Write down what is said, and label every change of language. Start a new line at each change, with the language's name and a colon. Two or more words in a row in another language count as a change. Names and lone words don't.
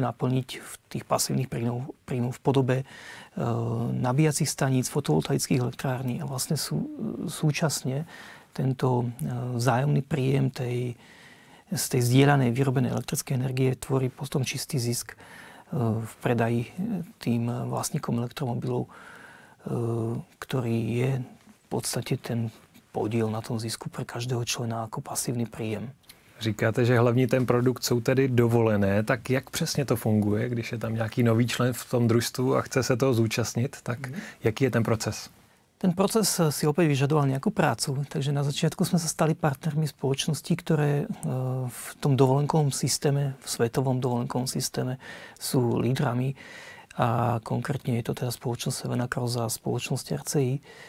Slovak: naplniť v tých pasívnych príjmov v podobe nabíjacích staníc, fotovoltaických elektrární a vlastne súčasne tento vzájomný príjem z tej zdieľanej vyrobenej elektrickej energie tvorí potom čistý zisk v predaji tým vlastníkom elektromobilov, ktorý je v podstate ten podiel na tom zisku pre každého člena ako pasívny príjem.
Czech: Říkáte, že hlavní ten produkt jsou tedy dovolené, tak jak přesně to funguje, když je tam nějaký nový člen v tom družstvu a chce se toho zúčastnit, tak jaký je ten proces?
Slovak: Ten proces si opäť vyžadoval nejakú prácu, takže na začiatku sme sa stali partnermi spoločností, ktoré v tom dovolenkovom systéme, v svetovom dovolenkovom systéme sú lídrami a konkrétne je to teda spoločnosť Severna Cross a spoločnosť RCI.